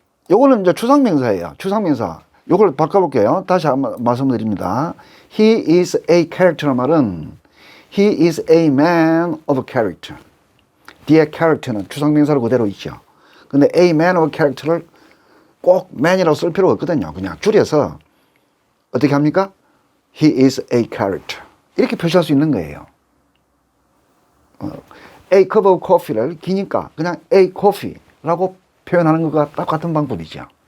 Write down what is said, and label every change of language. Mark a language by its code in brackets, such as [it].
[ko] 요거는 이제 추상명사예요. 추상명사. 요걸 바꿔볼게요. 다시 한번 말씀드립니다. [en] He is a character란 말은 he is a man of character. [ko] 뒤에 character는 추상명사로 그대로 있죠. 근데 [en] a man of character [ko] 를 꼭 man이라고 쓸 필요가 없거든요. 그냥 줄여서 어떻게 합니까? [en] He is a character. [ko] 이렇게 표시할 수 있는 거예요. [en] A cup of coffee [ko] 를 기니까 그냥 A coffee라고 표현하는 것과 똑같은 방법이죠.